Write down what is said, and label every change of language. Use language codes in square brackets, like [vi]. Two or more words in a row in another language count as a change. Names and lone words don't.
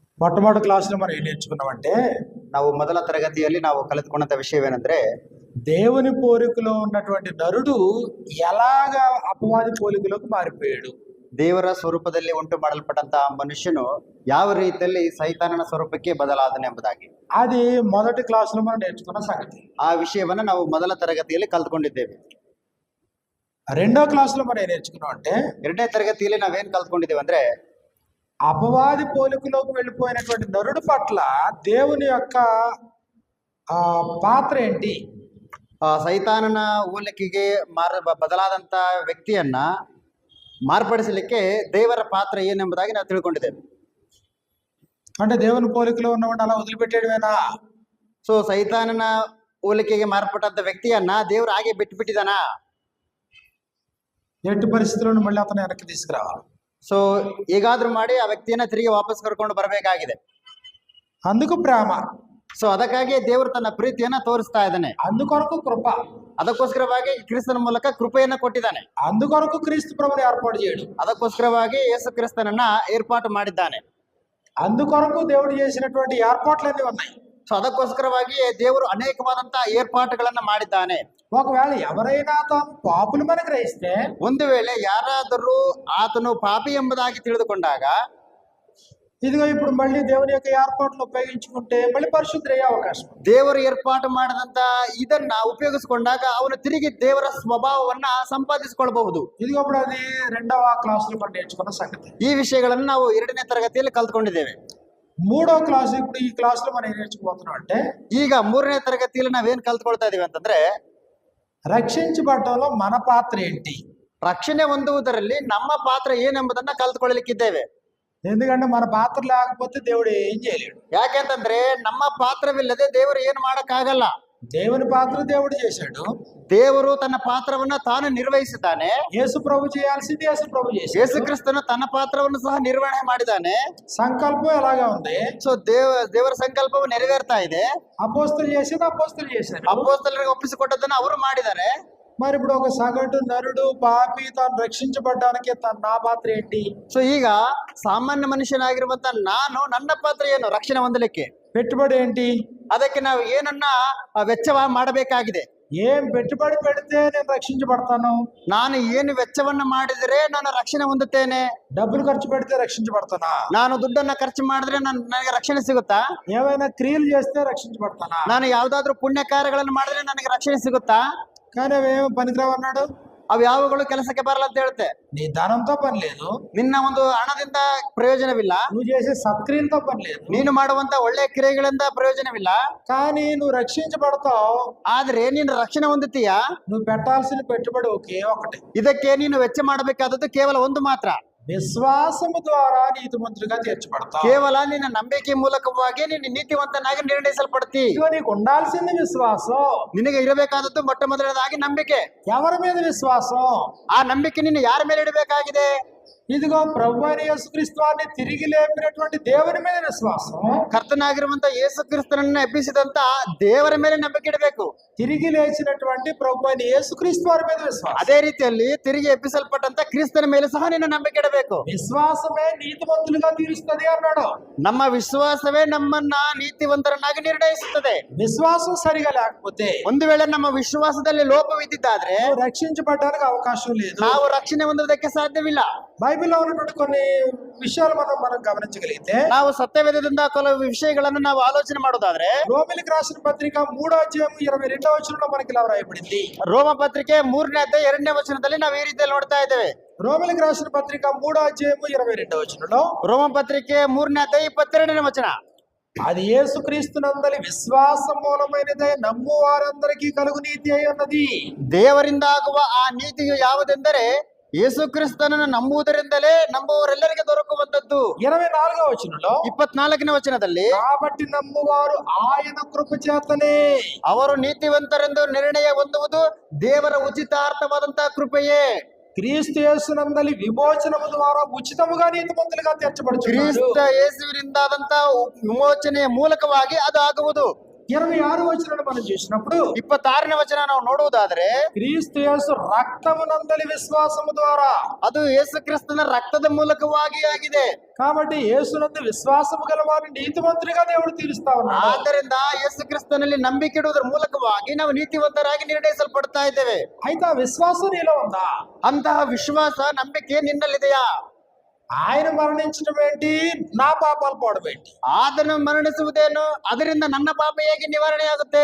[te] ಮೊಟ್ಟಮೊದಲ ಕ್ಲಾಸ್లో మనం ఏం నేర్చుకున్నామంటే [kn] ನಾವು ಮೊದಲ ತರಗತಿಯಲ್ಲಿ ನಾವು ಕಲಿತುಕೊಂಡಂತ ವಿಷಯವೇನೆಂದ್ರೆ [te] దేవుని పోలికలో ఉన్నటువంటి నరుడు ఎలాగా అపవాది పోలికలోకి మారిపోయాడు. [kn] ದೇವರ ಸ್ವರೂಪದಲ್ಲಿ ಉಂಟು ಮಾಡಲ್ಪಟ್ಟಂತಹ ಮನುಷ್ಯನು ಯಾವ ರೀತಿಯಲ್ಲಿ ಸೈತಾನನ ಸ್ವರೂಪಕ್ಕೆ ಬದಲಾದನೆ ಎಂಬುದಾಗಿ [te] అది మొదటి క్లాస్లో మనం నేర్చుకున్న సంగతి. [kn] ಆ ವಿಷಯವನ್ನ ನಾವು ಮೊದಲ ತರಗತಿಯಲ್ಲಿ ಕಲ್ತ್ಕೊಂಡಿದ್ದೇವೆ. [te] రెండో క్లాస్లో మనం ఏం నేర్చుకున్నాం అంటే [kn] ಎರಡನೇ ತರಗತಿಯಲ್ಲಿ ನಾವೇನ್ ಕಲ್ತ್ಕೊಂಡಿದ್ದೇವೆ ಅಂದ್ರೆ [te] అపవాది పోలికలోకి వెళ్ళిపోయినటువంటి నరుడు పట్ల దేవుని యొక్క పాత్ర ఏంటి, [kn] ಸೈತಾನನ ಹೋಲಿಕೆಗೆ ಬದಲಾದಂತ ವ್ಯಕ್ತಿಯನ್ನ ಮಾರ್ಪಡಿಸಲಿಕ್ಕೆ ದೇವರ ಪಾತ್ರ ಏನೆಂಬುದಾಗಿ ನಾವು ತಿಳ್ಕೊಂಡಿದ್ದೇವೆ. [te] అంటే దేవుని పోలికలో ఉన్నవాడిని అలా వదిలిపెట్టేయడమేనా? [kn] ಸೊ ಸೈತಾನನ ಹೋಲಿಕೆಗೆ ಮಾರ್ಪಟ್ಟಂತ ವ್ಯಕ್ತಿಯನ್ನ ದೇವರು ಹಾಗೆ ಬಿಟ್ಟಿದಾನ? [te] ఎట్టి పరిస్థితులను మళ్ళీ అతను వెనక్కి తీసుకురావాలి. [kn] ಸೊ ಹೇಗಾದ್ರೂ ಮಾಡಿ ಆ ವ್ಯಕ್ತಿಯನ್ನ ತಿರುಗಿ ವಾಪಸ್ ಕರ್ಕೊಂಡು ಬರಬೇಕಾಗಿದೆ. [te] అందుకు ప్రేమ. [kn] ಸೊ ಅದಕ್ಕಾಗಿ ದೇವರು ತನ್ನ ಪ್ರೀತಿಯನ್ನ ತೋರಿಸ್ತಾ ಇದ್ದಾನೆ. [te] అందుకొరకు కృప. [kn] ಅದಕ್ಕೋಸ್ಕರವಾಗಿ ಕ್ರಿಸ್ತನ ಮೂಲಕ ಕೃಪೆಯನ್ನ ಕೊಟ್ಟಿದ್ದಾನೆ. [te] అందుకొరకు క్రీస్తు ప్రభుని ఏర్పాటు చేయడు. [kn] ಅದಕ್ಕೋಸ್ಕರವಾಗಿ ಯೇಸು ಕ್ರಿಸ್ತನನ್ನ ಏರ್ಪಾಟು ಮಾಡಿದ್ದಾನೆ. [te] అందుకొరకు దేవుడు చేసినటువంటి ఏర్పాట్లన్నీ ఉన్నాయి. [kn] ಸೊ ಅದಕ್ಕೋಸ್ಕರವಾಗಿ ದೇವರು ಅನೇಕವಾದಂತಹ ಏರ್ಪಾಟುಗಳನ್ನ ಮಾಡಿದ್ದಾನೆ. [te] ఒకవేళ ఎవరైనా తాము పాపులమని గ్రహిస్తే, [kn] ಒಂದು ವೇಳೆ ಯಾರಾದರೂ ಆತನು ಪಾಪಿ ಎಂಬುದಾಗಿ ತಿಳಿದುಕೊಂಡಾಗ [te] ఇదిగో ఇప్పుడు మళ్ళీ దేవుని యొక్క ఏర్పాట్లు ఉపయోగించుకుంటే మళ్ళీ పరిశుద్ధులయ్యే అవకాశం. [kn] ದೇವರು ಏರ್ಪಾಟು ಮಾಡದಂತ ಇದನ್ನ ಉಪಯೋಗಿಸಿಕೊಂಡಾಗ ಅವನು ತಿರುಗಿ ದೇವರ ಸ್ವಭಾವವನ್ನ ಸಂಪಾದಿಸಿಕೊಳ್ಳಬಹುದು. [te] ఇదిగో ఇప్పుడు అది రెండవ క్లాసులో మనం నేర్చుకున్న సంగతి. [kn] ಈ ವಿಷಯಗಳನ್ನು ನಾವು ಎರಡನೇ ತರಗತಿಯಲ್ಲಿ ಕಲ್ತ್ಕೊಂಡಿದ್ದೇವೆ. [te] మూడో క్లాసు ఇప్పుడు ఈ క్లాసులో మనం ఏం నేర్చుకోబోతున్నాం అంటే [kn] ಈಗ ಮೂರನೇ ತರಗತಿಯಲ್ಲಿ ನಾವೇನ್ ಕಲ್ತ್ಕೊಳ್ತಾ ಇದೀವಿ ಅಂತಂದ್ರೆ [te] రక్షించబడటంలో మన పాత్ర ఏంటి, [kn] ರಕ್ಷಣೆ ಹೊಂದುವುದರಲ್ಲಿ ನಮ್ಮ ಪಾತ್ರ ಏನೆಂಬುದನ್ನ ಕಲ್ತ್ಕೊಳ್ಳಲಿಕ್ಕಿದ್ದೇವೆ. [te] ఎందుకంటే మన పాత్ర లేకపోతే దేవుడు ఏం చేయలేడు. [kn] ಯಾಕೆಂತಂದ್ರೆ ನಮ್ಮ ಪಾತ್ರವಿಲ್ಲದೆ ದೇವರು ಏನು ಮಾಡಕ್ಕಾಗಲ್ಲ. [te] దేవుని పాత్ర దేవుడు చేశాడు. [kn] ದೇವರು ತನ್ನ ಪಾತ್ರವನ್ನ ತಾನು ನಿರ್ವಹಿಸಿದ್ದಾನೆ. [te] యేసు ప్రభు చేయాల్సింది యేసు ప్రభు చేశాడు. [kn] ಯೇಸು ಕ್ರಿಸ್ತನು ತನ್ನ ಪಾತ್ರವನ್ನು ಸಹ ನಿರ್ವಹಣೆ ಮಾಡಿದ್ದಾನೆ. [te] సంకల్పం ఎలాగా ఉంది? [kn] ಸೊ ದೇವರ ಸಂಕಲ್ಪವು ನೆರವೇರ್ತಾ ಇದೆ. [te] అపోస్తలు చేసేది అపోస్తలు చేశారు. [kn] ಅಪೊಸ್ತಲರಿಗೆ ಒಪ್ಪಿಸಿಕೊಟ್ಟದನ್ನ ಅವರು ಮಾಡಿದ್ದಾರೆ. [te] మరి ఇప్పుడు ఒక సగటు నరుడు పాపి తాను రక్షించబడ్డానికి నా పాత్ర ఏంటి? [kn] ಸೊ ಈಗ ಸಾಮಾನ್ಯ ಮನುಷ್ಯನಾಗಿರುವಂತ ನಾನು ನನ್ನ ಪಾತ್ರ ಏನು ರಕ್ಷಣೆ ಹೊಂದಲಿಕ್ಕೆ? [te] పెట్టుబడి ఏంటి? [kn] ಅದಕ್ಕೆ ನಾವು ಏನನ್ನ ವೆಚ್ಚ ಮಾಡಬೇಕಾಗಿದೆ. [te] ఏం పెట్టుబడి పెడితే నేను రక్షించబడతాను? [kn] ನಾನು ಏನು ವೆಚ್ಚವನ್ನ ಮಾಡಿದರೆ ನಾನು ರಕ್ಷಣೆ ಹೊಂದುತ್ತೇನೆ? [te] డబ్బులు ఖర్చు పెడితే రక్షించబడతానా? [kn] ನಾನು ದುಡ್ಡನ್ನ ಖರ್ಚು ಮಾಡಿದ್ರೆ ನನಗೆ ರಕ್ಷಣೆ ಸಿಗುತ್ತಾ? [te] ఏమైనా క్రియలు చేస్తే రక్షించబడతానా? [kn] ನಾನು ಯಾವ್ದಾದ್ರು ಪುಣ್ಯ ಕಾರ್ಯಗಳನ್ನು ಮಾಡಿದ್ರೆ ನನಗೆ ರಕ್ಷಣೆ ಸಿಗುತ್ತಾ? [te] కానీ అవేమో పనికిరావు అన్నాడు. [kn] ಅವು ಯಾವಗಳು ಕೆಲಸಕ್ಕೆ ಬರಲ್ಲ ಅಂತ ಹೇಳುತ್ತೆ. [te] నీ ధనంతో పని లేదు, [kn] ನಿನ್ನ ಒಂದು ಹಣದಿಂದ ಪ್ರಯೋಜನವಿಲ್ಲ, [te] నువ్వు చేసే సత్క్రియలతో పని లేదు, [kn] ನೀನು ಮಾಡುವಂತ ಒಳ್ಳೆ ಕ್ರಿಯೆಗಳಿಂದ ಪ್ರಯೋಜನವಿಲ್ಲ. [te] కానీ నువ్వు రక్షించబడతావు. [kn] ಆದ್ರೆ ನೀನು ರಕ್ಷಣೆ ಹೊಂದುತ್ತೀಯಾ? [te] నువ్వు పెట్టాల్సిన పెట్టుబడి ఒకే ఒకటి. [kn] ಇದಕ್ಕೆ ನೀನು ವೆಚ್ಚ ಮಾಡಬೇಕಾದದ್ದು ಕೇವಲ ಒಂದು ಮಾತ್ರ. [te] విశ్వాసము ద్వారా నీతిమంతుడిగా తీర్చబడతావు. [kn] ಕೇವಲ ನಿನ್ನ ನಂಬಿಕೆ ಮೂಲಕವಾಗಿ ನೀನು ನೀತಿವಂತನಾಗಿ ನಿರ್ಣಯಿಸಲ್ಪಡ್ತಿ. [te] నీకు ఉండాల్సింది విశ్వాసం. [kn] ನಿನಗೆ ಇರಬೇಕಾದದ್ದು ಮೊಟ್ಟ ಮೊದಲನೇದಾಗಿ ನಂಬಿಕೆ. [te] ఎవరి మీద విశ్వాసం? [kn] ಆ ನಂಬಿಕೆ ನೀನು ಯಾರ ಮೇಲೆ ಇಡಬೇಕಾಗಿದೆ? [te] ఇదిగో ప్రభు అయిన యేసుక్రీస్తు వారిని తిరిగి లేపినటువంటి దేవుని మీద విశ్వాసం. [kn] ಕರ್ತನಾಗಿರುವಂತ ಯೇಸು ಕ್ರಿಸ್ತನನ್ನ ಎಬ್ಬಿಸಿದಂತ ದೇವರ ಮೇಲೆ ನಂಬಿಕೆ ಇಡಬೇಕು. [te] తిరిగి లేచినటువంటి ప్రభు అయిన యేసుక్రీస్తు వారి మీద విశ్వాసం. [kn] ಅದೇ ರೀತಿಯಲ್ಲಿ ತಿರುಗಿ ಎಬ್ಬಿಸಲ್ಪಟ್ಟಂತ ಕ್ರಿಸ್ತನ ಮೇಲೆ ಸಹ ನಿನ್ನ ನಂಬಿಕೆ ಇಡಬೇಕು. [te] విశ్వాసమే నీతిమంతులుగా తీరుస్తుంది అన్నాడు. [kn] ನಮ್ಮ ವಿಶ್ವಾಸವೇ ನಮ್ಮನ್ನ ನೀತಿವಂತರನ್ನಾಗಿ ನಿರ್ಣಯಿಸುತ್ತದೆ. [te] విశ్వాసం సరిగా లేకపోతే, [kn] ಒಂದು ವೇಳೆ ನಮ್ಮ ವಿಶ್ವಾಸದಲ್ಲಿ ಲೋಪವಿದ್ದಿದ್ದಾದ್ರೆ [te] రక్షించబడడానికి అవకాశం లేదు. [kn] ನಾವು ರಕ್ಷಣೆ ಹೊಂದುವುದಕ್ಕೆ ಸಾಧ್ಯವಿಲ್ಲ. [te] బైబిల్లో ఉన్నటువంటి కొన్ని విషయాలు మనం గమనించగలిగితే, [kn] ನಾವು ಸತ್ಯವೇದದಿಂದ ಕೆಲವು ವಿಷಯಗಳನ್ನು ನಾವು ಆಲೋಚನೆ ಮಾಡೋದಾದ್ರೆ [te] రోమిలికి రాసిన పత్రిక 3వ అధ్యాయం 22వ వచనంలో మనకి ఇలా వ్రాయబడింది. [kn] ರೋಮ ಪತ್ರಿಕೆ 3ನೇ ಅಧ್ಯಾಯ 2ನೇ ವಚನದಲ್ಲಿ ನಾವು ಈ ರೀತಿಯಲ್ಲಿ ನೋಡ್ತಾ ಇದ್ದೇವೆ. [te] రోమిలికి రాసిన పత్రిక 3వ అధ్యాయం 22వ వచనంలో, [kn] ರೋಮ ಪತ್ರಿಕೆ 3ನೇ ಅಧ್ಯಾಯ 22ನೇ ವಚನ, [te] అది యేసుక్రీస్తునందలి విశ్వాస మూలమైనదే నమ్ము వారందరికీ కలుగు నీతి అయి ఉన్నది. [kn] ದೇವರಿಂದ ಆಗುವ ಆ ನೀತಿಯು ಯಾವುದೆಂದರೆ ಯೇಸು ಕ್ರಿಸ್ತನನ್ನು ನಂಬುವುದರಿಂದಲೇ ನಂಬುವವರೆಲ್ಲರಿಗೆ ದೊರಕುವಂತದ್ದು. [te] 24వ వచనంలో, [kn] 24ನೇ ವಚನದಲ್ಲಿ, [te] కాబట్టి నమ్మువారు ఆయన కృప చేతనే [kn] ಅವರು ನೀತಿವಂತರೆಂದು ನಿರ್ಣಯ ಹೊಂದುವುದು ದೇವರ ಉಚಿತಾರ್ಥವಾದಂತಹ ಕೃಪೆಯೇ. [te] క్రీస్తు యేసునందలి విమోచనము ద్వారా ఉచితముగా నీతిమంతులుగా తీర్చబడుచున్నారు. [kn] ಕ್ರಿಸ್ತ ಯೇಸುವಿನಿಂದಾದಂತಹ ವಿಮೋಚನೆಯ ಮೂಲಕವಾಗಿ ಅದು ಆಗುವುದು. [te] 26 వచనం మనం చూసినప్పుడు [kn] 26ನೇ ವಚನ ನಾವು ನೋಡುವುದಾದ್ರೆ, [te] క్రీస్తు యేసు రక్తమునందలి విశ్వాసము ద్వారా, [kn] ಅದು ಯೇಸು ಕ್ರಿಸ್ತನ ರಕ್ತದ ಮೂಲಕವಾಗಿ ಆಗಿದೆ. [te] కాబట్టి యేసునందు విశ్వాసము గల వారిని నీతిమంతులుగా దేవుడు తీరుస్తా ఉన్నాడు. [kn] ಆದ್ದರಿಂದ ಯೇಸು ಕ್ರಿಸ್ತನಲ್ಲಿ ನಂಬಿಕೆ ಇಡುವುದರ ಮೂಲಕವಾಗಿ ನಾವು ನೀತಿವಂತರಾಗಿ ನಿರ್ಣಯಿಸಲ್ಪಡ್ತಾ ಇದ್ದೇವೆ. [te] అయితే ఆ విశ్వాసం నీలో ఉందా? [kn] ಅಂತಹ ವಿಶ್ವಾಸ, ನಂಬಿಕೆ ನಿನ್ನಲ್ಲಿದೆಯಾ? [te] ఆయన మరణించడం ఏంటి? నా పాపాలు పోవడం ఏంటి? [kn] ಆತನು ಮರಣಿಸುವುದೇನು? ಅದರಿಂದ ನನ್ನ ಪಾಪ ಹೇಗೆ ನಿವಾರಣೆ ಆಗುತ್ತೆ?